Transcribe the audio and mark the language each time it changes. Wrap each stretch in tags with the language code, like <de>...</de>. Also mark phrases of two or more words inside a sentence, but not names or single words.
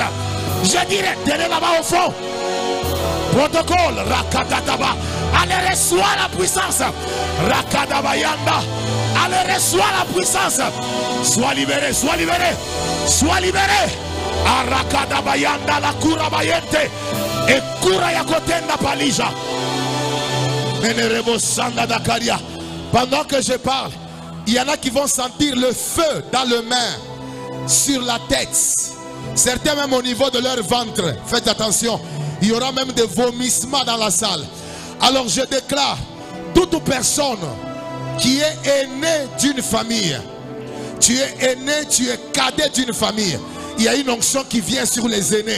<fr>Je dirais, tenez là-bas au fond. Protocole, Rakadadaba. Allez, reçois la puissance. Rakadabayanda. Allez, reçois la puissance. Sois libéré, sois libéré. Sois libéré. Arakadabayanda la kurabayente. Et kurayakotenda palija. Menerebo sanda dakaria. Pendant que je parle, il y en a qui vont sentir le feu dans les mains, sur la tête. Certains même au niveau de leur ventre. Faites attention. Il y aura même des vomissements dans la salle. Alors je déclare, toute personne qui est aînée d'une famille, tu es aîné, tu es cadet d'une famille, il y a une onction qui vient sur les aînés.</fr>